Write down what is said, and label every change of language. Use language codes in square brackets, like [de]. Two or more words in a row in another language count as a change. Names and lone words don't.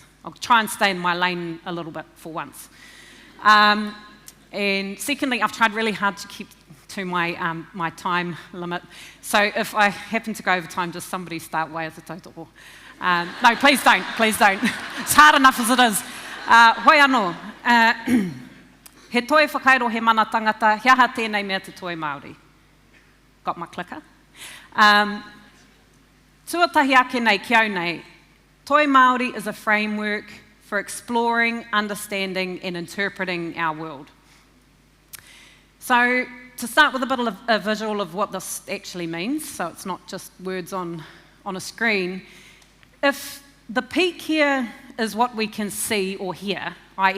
[en] I'll try and stay in my lane a little bit for once. And secondly, I've tried really hard to keep to my my time limit, so if I happen to go over time, just somebody start way as a tautoko. No, please don't, please don't. It's hard enough as it is. [mi] Hoi anō. He toi whakairo he mana tangata, hea ha tēnei mea te toi Māori. [en] Got my clicker? [mi] Tuatahi ake nei ki au nei, toi Māori [en] is a framework for exploring, understanding and interpreting our world. So to start with a bit of a visual of what this actually means, so it's not just words on a screen, if the peak here is what we can see or hear, i.e.